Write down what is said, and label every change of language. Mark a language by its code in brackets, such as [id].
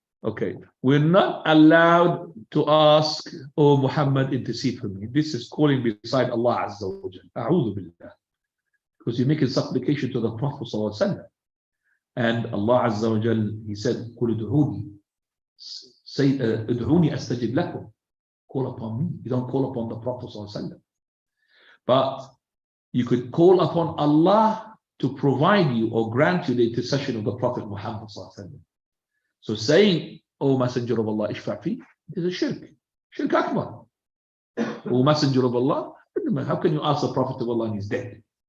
[en] Okay, we're not allowed to ask, oh Muhammad, intercede for me. This is calling beside Allah Azza wa Jal. A'udhu billah. Because you're making supplication to the Prophet sallallahu alaihi wasallam. And Allah Azza wa Jal, he said, [ar] قُلْ ادْعُونِي. [en] Say, [ar] ادْعُونِي أَسْتَجِبْ لَكُمْ. [en] Call upon me. You don't call upon the Prophet sallallahu alaihi wasallam. But you could call upon Allah to provide you or grant you the intercession of the Prophet Muhammad sallallahu alaihi wasallam. So saying, O Messenger of Allah, ishfa' is a shirk. Shirk akbar. O Messenger of Allah, how can you ask the Prophet of Allah and he's dead?